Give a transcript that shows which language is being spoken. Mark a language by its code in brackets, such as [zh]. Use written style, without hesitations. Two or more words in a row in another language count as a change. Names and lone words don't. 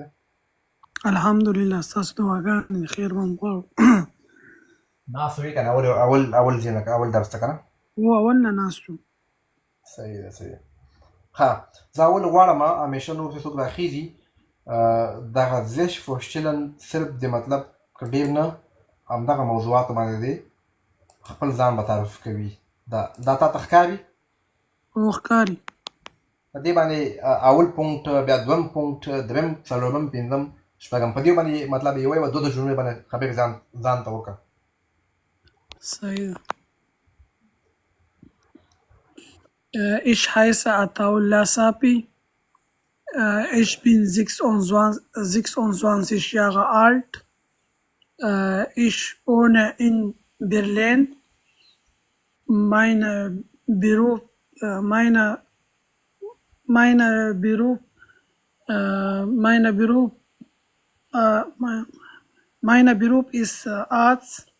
[ps] الحمدلله ستاسو دعاګانې خیر به هم غواړو. ناست وې که نه اول ځای نه اول درس ته که نه؟ و اول نه ناست وو. صحیح ده صحیح ده. ها زه اول غواړم همیشه نور چې څوک راخیږي دغه [de] sich vorstellen [ps] صرف د مطلب که ډېر نه همدغه موضوعاتو باندې دی خپل ځان به تعریف کوي. دا تا ته ښکاري؟ هو ښکاري. په دې باندې اول پونکټ بیا دویم پونکټ دریم څلورم پنځم شپږم په دې باندې مطلب یوه یوه 2 جملې باندې خبرې ځان ته وکړه. صحیح ده. [de] Ich heiße Ataullah Sapi. Ich bin 26 Jahre alt. Ich wohne in Berlin. Mein Beruf ist Arzt.